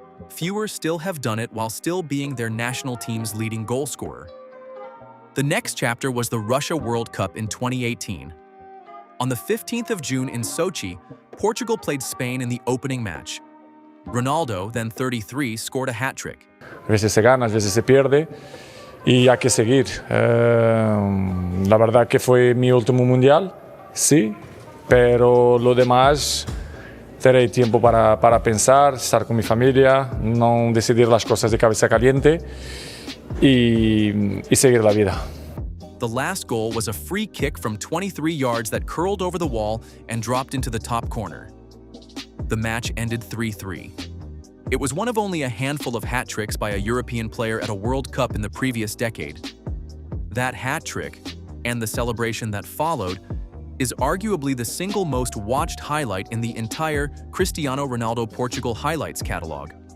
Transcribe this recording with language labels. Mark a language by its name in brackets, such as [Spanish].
[English] Fewer still have done it while still being their national team's leading goal scorer. The next chapter was the Russia World Cup in 2018. On the 15th of June in Sochi, Portugal played Spain in the opening match. Ronaldo, then 33, scored a hat-trick. [Spanish] A veces se gana, a veces se pierde. y hay que seguir. La verdad que fue mi último mundial, sí, pero lo demás terei tiempo para pensar, estar con mi familia, no decidir las cosas de cabeza caliente y seguir la vida. [English] The last goal was a free kick from 23 yards that curled over the wall and dropped into the top corner. The match ended 3-3. It was one of only a handful of hat tricks by a European player at a World Cup in the previous decade. That hat trick, and the celebration that followed, is arguably the single most watched highlight in the entire Cristiano Ronaldo Portugal highlights catalog.